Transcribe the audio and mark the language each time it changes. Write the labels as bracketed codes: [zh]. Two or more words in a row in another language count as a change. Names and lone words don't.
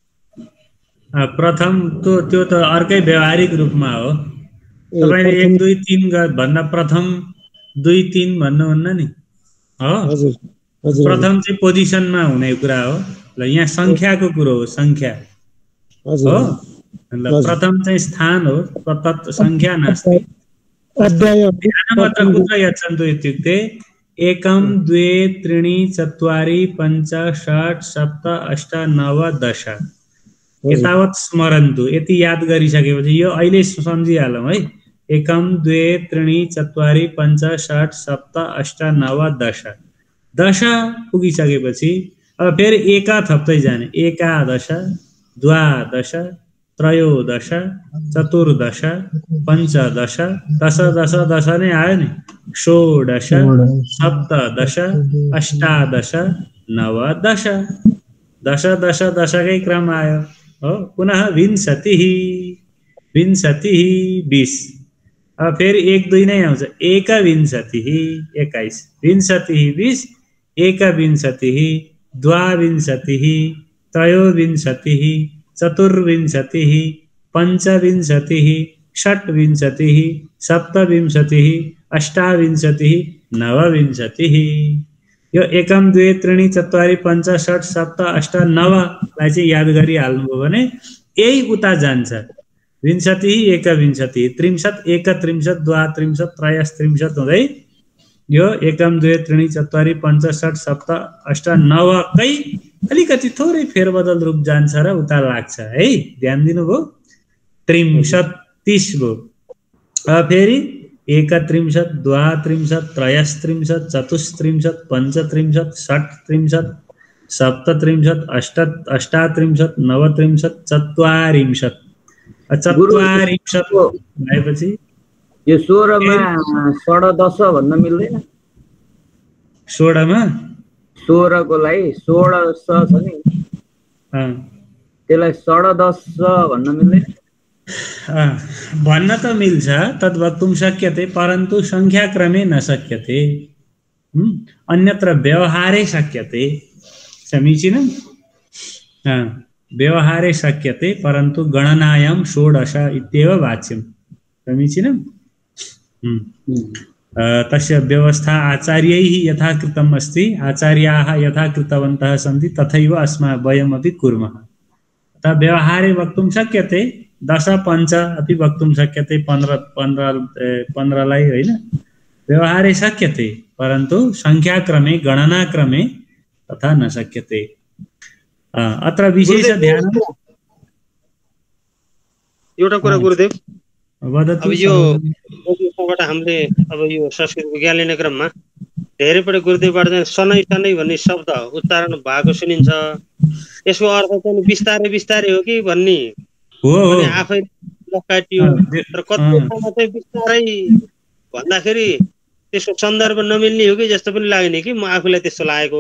[ne] प्रथम त्यो त अर्कै व्यवहारिक रूपमा हो। तपाईले 1 2 3 भन्दा प्रथम 2 3 भन्नुहुन्न नि हो। प्रथम चाहिँ पोजिसनमा हुने कुरा हो। ल यहाँ संख्याको कुरो हो संख्या हो। प्रथम चाहिँ स्थान हो [sa] तत् संख्या नास्ति। ध्यानमात्र कुत्र यच्छन्तु इत्युक्ते 1 2 3 4 5 6 7 8 9 10 एतावत् स्मरन्तु। [ne] यति याद गरिसकेपछि यो अहिले सम्झिहालौँ है। 1 2 3 4 5 6 7 8 9 10 10 पुगिसकेपछि अब फेरि एका थप्दै जाने। [sa] एकादश द्वादश त्रयोदश चतुर्दश पञ्चदश दश दश दश [ne] नै आयो नि। [sa] षोडश सप्तदश अष्टादश नवदश दश दश [ne] दशकै क्रम आयो हो। [sa] पुनः विंशतिः विंशतिः [ne] 20 अब फेरि 1 2 नै आउँछ। [sa] एकविंशतिः 21 विंशतिः 20 एकविंशतिः द्वाविंशतिः त्रयोविंशतिः चतुर्विंशतिः पञ्चविंशतिः षट्विंशतिः सप्तविंशतिः अष्टाविंशतिः नवविंशतिः। [ne] यो 1 2 3 4 5 6 7 8 9 लाई चाहिँ याद गरिहाल्नुभयो भने यही उता जान्छ। [sa] विंशतिः एकविंशतिः त्रिंशत् एकत्रिंशत् द्वात्रिंशत् त्रयस्त्रिंशत् [ne] हुँदै यो 1 2 3 4 5 6 7 8 9 कै अलिकति थोरै फेरबदल रूप जान्छ र उता लाग्छ है। ध्यान दिनुभयो। [sa] त्रिंशत् 30 भयो। [ne] अब फेरि [sa] एकत्रिंशत् द्वात्रिंशत् त्रयस्त्रिंशत् चतुस्त्रिंशत् पञ्चत्रिंशत् षट्त्रिंशत् सप्तत्रिंशत् अष्टात्रिंशत् नवत्रिंशत् चत्वारिंशत् भएपछि [ne] यो 16 मा 16 भन्न मिल्दैन। 16 मा 16 को लागि 16 छ नि त्यसलाई 16 भन्न मिल्दैन। भन्न त मिल्छ [sa] तद् वक्तुं शक्यते परन्तु संख्याक्रमे न शक्यते। अन्यत्र व्यवहारे शक्यते। समीचीनं। व्यवहारे शक्यते परन्तु गणनायां 16 इत्येव वाच्यं। समीचीनं। तस्य व्यवस्था आचार्यैः यथा कृतम् अस्ति। आचार्याः यथा कृतवन्तः सन्ति तथैव वयमपि कुर्मः। व्यवहारे वक्तुं शक्यते 10 5 अपि वक्तुं शक्यते [ne] 15लाई होइन [sa] व्यवहारे शक्यते परन्तु संख्याक्रमे गणनाक्रमे तथा न शक्यते। अत्र विशेष ध्यान [ne] एउटा कुरा गुरुदेव [sa] वदतु। [ne] अब यो हामीले अब यो संस्कृत ज्ञान क्रममा धेरै पटक गुरुदेवबाट चाहिँ सनै सनै भन्ने शब्द उच्चारण भएको सुनिन्छ। यसको अर्थ चाहिँ बिस्तारै बिस्तारै हो कि भन्ने हो आफै लकाटियो। तर कति ठाउँमा चाहिँ बिस्तारै भन्दाखेरि त्यसको सन्दर्भ नमिल्ने हो कि जस्तो पनि लाग्ने कि म आफूलाई त्यस्तो लागेको।